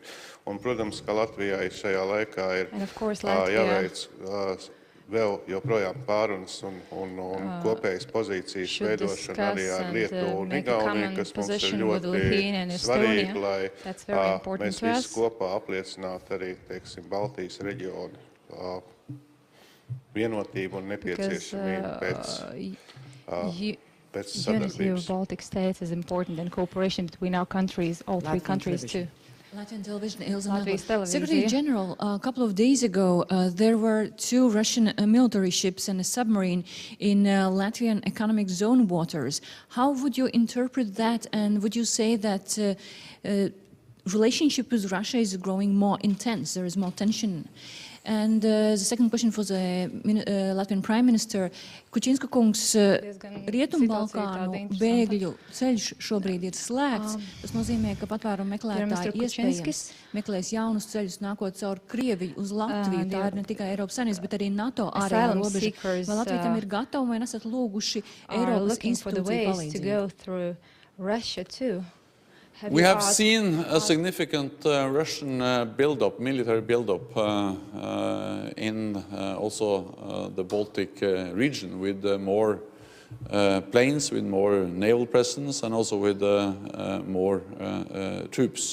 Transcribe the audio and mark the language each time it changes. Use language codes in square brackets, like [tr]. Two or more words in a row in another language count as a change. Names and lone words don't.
[lv] Un, protams, ka Latvijai šajā laikā ir jāveic vēl joprojām pārunas un kopējas pozīcijas veidošana arī ar Lietuvu un Igauniju, kas mums ir ļoti svarīgi, lai mēs visi kopā apliecinātu arī, teiksim, Baltijas reģionu vienotību un nepieciešamību pēc sadarbības. [en] Unity of Baltic states is important, and cooperation between our countries, all three countries too. Latvian television, Secretary General, a couple of days ago, there were 2 Russian military ships and a submarine in Latvian economic zone waters. How would you interpret that, and would you say that relationship with Russia is growing more intense, there is more tension? And the second question for the Latvian Prime Minister. [lv] Kučinska kungs, Rietumbalkānu bēgļu ceļš šobrīd ir slēgts. Tas nozīmē, ka patvērumu meklētāji iespējams meklēs jaunus ceļus nākot caur Krieviju uz Latviju. Tā ir ne tikai Eiropas Savienības, bet arī NATO ārējā robeža. Vai Latvija tam ir gatava vai nesat lūguši Eiropas institūciju palīdzību? [en] We have seen a significant Russian build-up, military build-up in also the Baltic region with more planes, with more naval presence and also with more troops.